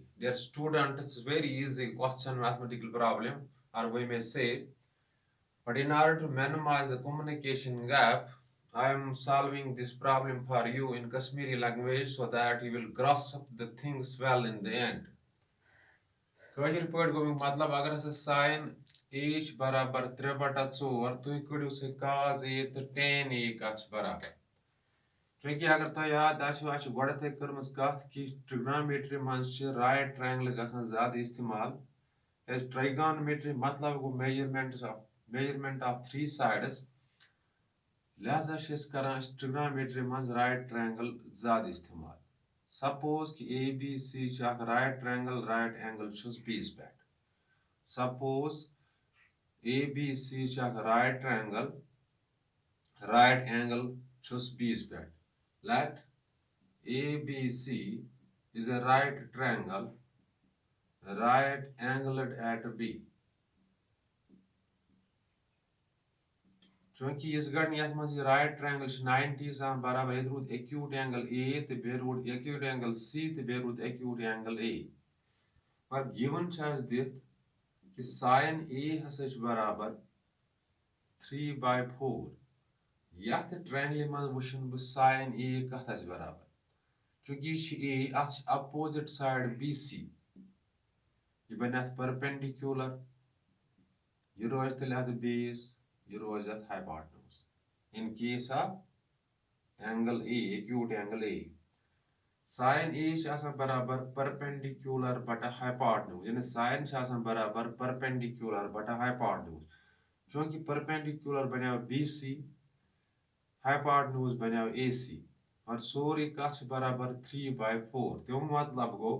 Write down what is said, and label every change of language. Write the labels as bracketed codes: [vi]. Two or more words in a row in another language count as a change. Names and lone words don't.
[en] Dear student, it's very easy question mathematical problem, or we may say, but in order to minimize the communication gap, I am solving this problem for you in Kashmiri language so that you will grasp the things well in the end. [ks] کٲشِر پٲٹھۍ گوٚو اَمیُک مطلب اگر ہسا ساین A چھِ برابر 3/4 تُہۍ کٔڑِو سُہ cos A تہٕ tan A کَتھ چھِ برابر چوٗنٛکہِ اگر تۄہہِ یاد آسیو اَسہِ چھِ گۄڈٕنٮ۪تھٕے کٔرمٕژ کَتھ کہِ ٹرٛگنامِٹری منٛز چھِ [en] right triangle [ks] گژھان زیادٕ اِستعمال کیٛازِ ٹرٛایگانومیٹری مطلب گوٚو [en] measurement of three sides [ks] لہذا چھِ أسۍ کران ٹرٛگنامِٹری منٛز [en] right triangle [ks] زیادٕ اِستعمال سپوز کہِ ABC چھِ اکھ [en] right triangle right angle [ks] چھُس بیٚیِس پٮ۪ٹھ سپوز ABC چھِ اکھ [en] right triangle right angle [ks] چھُس بیٚیِس پٮ۪ٹھ [en] let ABC is a right triangle right angled at B. [ks] چوٗنٛکہِ یِژھ گٲنٛٹہِ یَتھ منٛز یہِ [en] right triangle [ks] چھِ 90 آسان برابر ییٚتہِ روٗد [en] acute angle A [ks] تہٕ بیٚیہِ روٗد [en] acute angle C [ks] تہٕ بیٚیہِ روٗد [en] acute angle A. [ks] مگر گِوٕن چھِ اَسہِ دِتھ کہِ ساین A ہسا چھُ برابر 3/4 یَتھ ٹرٛینٛگلہِ منٛز وٕچھن بہٕ ساین A کَتھ آسہِ برابر چوٗنٛکہِ یہِ چھِ A اَتھ چھِ اپوزِٹ سایڈ BC یہِ بَنہِ اَتھ پٔرپینڈِکیوٗلر یہِ روزِ تیٚلہِ اَتھ بیس یہِ روزِ اَتھ ہایپاٹنوٗز [en] in case of angle A acute angle A sin A [ks] چھِ آسان برابر perpendicular بٹا hypotenuse یعنی sin چھِ آسان برابر perpendicular بٹا hypotenuse چوٗنٛکہِ perpendicular بنیو BC hypotenuse بنیو AC اور سورُے کَتھ چھِ برابر 3/4 تَمیُک مطلب گوٚو